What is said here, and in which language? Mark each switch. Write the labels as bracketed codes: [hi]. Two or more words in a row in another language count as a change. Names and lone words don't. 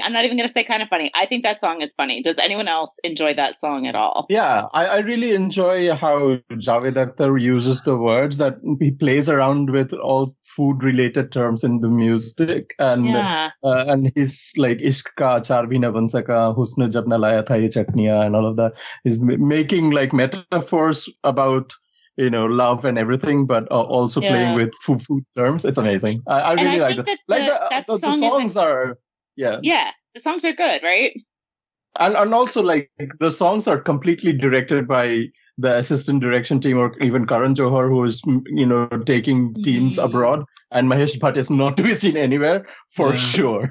[en] I'm not even going to say kind of funny. I think that song is funny. Does anyone else enjoy that song at all? Yeah, I really enjoy how Javed Akhtar uses the words, that he plays around with all food related terms in the music, and he's like [hi] इश्क़ का अचार भी न बन सका, हुस्न जब न लाया था ये चटनियाँ, [en] and all of that. He's making like metaphors about love and everything, but also playing with food terms. It's amazing. I really like that. The songs are, the songs are good, right? And also like the songs are completely directed by the assistant direction team, or even Karan Johar, who is taking teams abroad, and Mahesh Bhatt is not to be seen anywhere for sure.